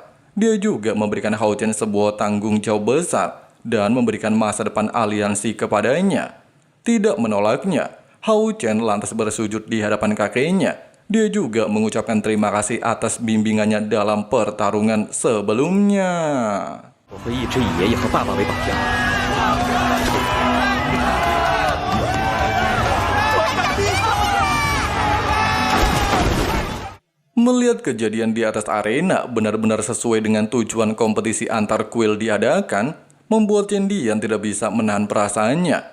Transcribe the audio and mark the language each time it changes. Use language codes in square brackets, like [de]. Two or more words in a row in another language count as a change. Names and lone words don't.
[id] Dia juga memberikan Hao Chen sebuah tanggung jawab besar dan memberikan masa depan aliansi kepadanya. Tidak menolaknya, Hao Chen lantas bersujud di hadapan kakeknya. Dia juga mengucapkan terima kasih atas bimbingannya dalam pertarungan sebelumnya. [zh] 我会一直以爷爷和爸爸为榜样。 [id] Melihat kejadian di atas arena benar-benar sesuai dengan tujuan kompetisi antar kuil diadakan, membuat Chen Dian tidak bisa menahan perasaannya.